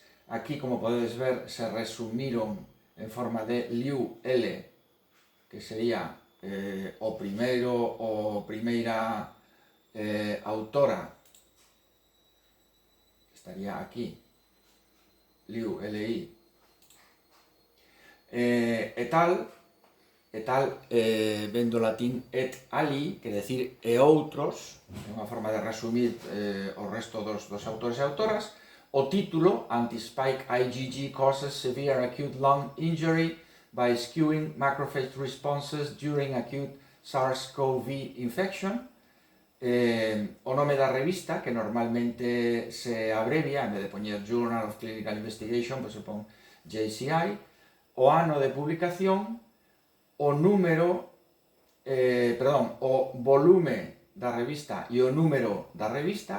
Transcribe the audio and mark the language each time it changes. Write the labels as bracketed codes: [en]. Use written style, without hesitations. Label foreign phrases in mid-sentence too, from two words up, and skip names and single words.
[gl] Aquí, como podedes ver, se resumiron en forma de Liu L, que sería o primeira autora, estaría aquí, Liu L.I. E tal ven do latín [la] et ali, [gl] que decir e outros, é unha forma de resumir o resto dos autores e autoras. O título, [en] Anti-Spike IgG causes severe acute lung injury by skewing macrophage responses during acute SARS-CoV infection. [gl] O nome da revista, que normalmente se abrevia, en vez de poñer Journal of Clinical Investigation, pois se pon JCI, o ano de publicación, o volume da revista e o número da revista.